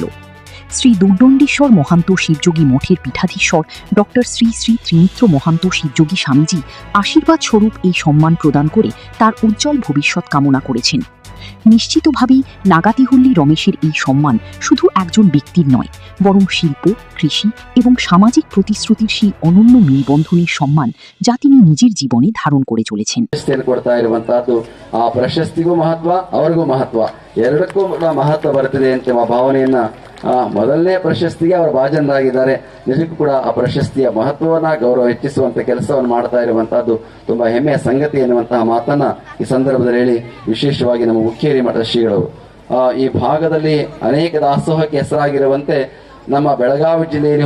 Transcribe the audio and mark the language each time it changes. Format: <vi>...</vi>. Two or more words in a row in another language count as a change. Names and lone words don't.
<bn>শ্রী দুর্দণ্ডেশ্বর মহান্ত শিবযোগী মঠের পীঠাধীশ্বর ডক্টর শ্রী শ্রী ত্রিমিত্র মহান্ত শিবযোগী স্বামীজি আশীর্বাদ স্বরূপ এই সম্মান প্রদান করে তার উজ্জ্বল ভবিষ্যৎ কামনা করেছেন। নিশ্চিতভাবেই নাগাতিহুল্লি রমেশের এই সম্মান শুধু একজন ব্যক্তির নয়, বরং শিল্প, কৃষি এবং সামাজিক প্রতিশ্রুতির সেই অনন্য মেলবন্ধনের সম্মান যা তিনি নিজের জীবনে ধারণ করে চলেছেন।</bn> <kn>ಆ ಪ್ರಶಸ್ತಿಗೂ ಮಹತ್ವ, ಅವರಿಗೂ ಮಹತ್ವ, ಎರಡಕ್ಕೂ ಮಹತ್ವ ಬರ್ತದೆ ಅಂತ ಭಾವನೆಯನ್ನ ಮೊದಲನೇ ಪ್ರಶಸ್ತಿಗೆ ಅವರು ಭಾಜನರಾಗಿದ್ದಾರೆ. ನಿಜಕ್ಕೂ ಕೂಡ ಆ ಪ್ರಶಸ್ತಿಯ ಮಹತ್ವವನ್ನ ಗೌರವ ಹೆಚ್ಚಿಸುವಂತ ಕೆಲಸವನ್ನು ಮಾಡ್ತಾ ಇರುವಂತಹದ್ದು ತುಂಬಾ ಹೆಮ್ಮೆಯ ಸಂಗತಿ ಎನ್ನುವಂತಹ ಮಾತನ್ನ ಈ ಸಂದರ್ಭದಲ್ಲಿ ಹೇಳಿ, ವಿಶೇಷವಾಗಿ ನಮ್ಮ ಹುಕ್ಕೇರಿ ಮಠದ ಶ್ರೀಗಳು ಈ ಭಾಗದಲ್ಲಿ ಅನೇಕ ದಾಸೋಹಕ್ಕೆ ಹೆಸರಾಗಿರುವಂತೆ ನಮ್ಮ ಬೆಳಗಾವಿ ಜಿಲ್ಲೆಯಲ್ಲಿ</kn>